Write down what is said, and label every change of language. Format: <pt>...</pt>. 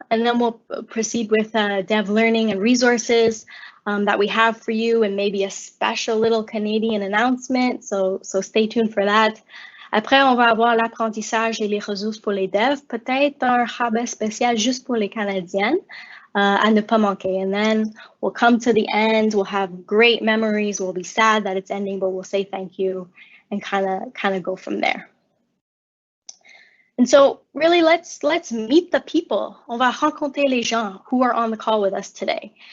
<en>And then we'll proceed with dev learning and resources that we have for you, and maybe a special little Canadian announcement, so stay tuned for that.</en> <fr>Après, on va avoir l'apprentissage et les ressources pour les devs, peut-être un rabais spécial juste pour les Canadiennes à ne pas manquer.</fr> <en>And then we'll come to the end, we'll have great memories, we'll be sad that it's ending, but we'll say thank you and kind of go from there. And so really, let's meet the people.</en> <fr>On va rencontrer les gens</fr> <en>who are on the call with us today.</en>